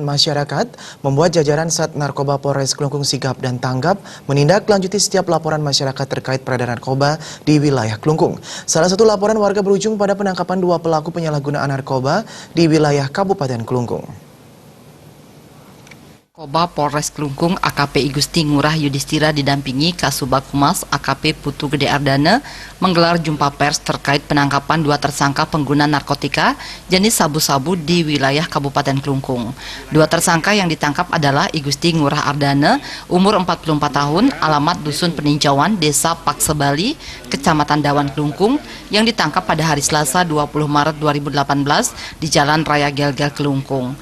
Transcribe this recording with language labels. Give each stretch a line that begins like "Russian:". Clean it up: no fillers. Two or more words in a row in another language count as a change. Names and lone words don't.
Indonesian: masyarakat membuat jajaran Sat Narkoba Polres Klungkung sigap dan tanggap menindaklanjuti setiap laporan masyarakat terkait peredaran narkoba di wilayah Klungkung. Salah satu laporan warga berujung pada penangkapan 2 pelaku penyalahgunaan narkoba di wilayah Kabupaten Klungkung. Narkoba Polres Klungkung AKP Igusti Ngurah Yudhistira didampingi Kasubag Humas AKP Putu Gede Ardana menggelar jumpa pers terkait penangkapan 2 tersangka pengguna narkotika jenis sabu-sabu di wilayah Kabupaten Klungkung. 2 tersangka yang ditangkap adalah Igusti Ngurah Ardana, umur 44 tahun, alamat Dusun Peninjauan, Desa Paksebali, Kecamatan Dawan Klungkung, yang ditangkap pada hari Selasa 20 Maret 2018 di Jalan Raya Gelgel Klungkung.